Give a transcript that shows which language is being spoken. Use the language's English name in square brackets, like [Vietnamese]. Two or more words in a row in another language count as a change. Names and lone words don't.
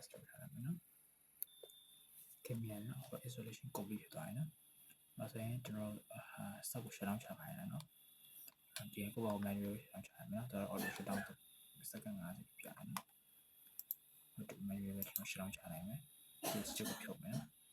[Burmese] လုပ်ထားရမယ်နော်ကင်မရာနော် [English] isolation copy [Burmese] ဖြစ်သွားရင်နော်နောက်ဆိုရင်ကျွန်တော်စက်ကို [English] shut down [Burmese] ချခိုင်းရနော်ဒီကိုပေါ့ [English] manual shut down [Burmese] ချရမယ်နော်ဒါတော့ [English] auto shut down [Burmese] စက္ကန့်50ပြရတယ်နော်ဒီ manual ပဲကျွန်တော် [English] shut down [Burmese] ချနိုင်မယ်ဒီ stick ကိုဖြုတ်မယ်နော်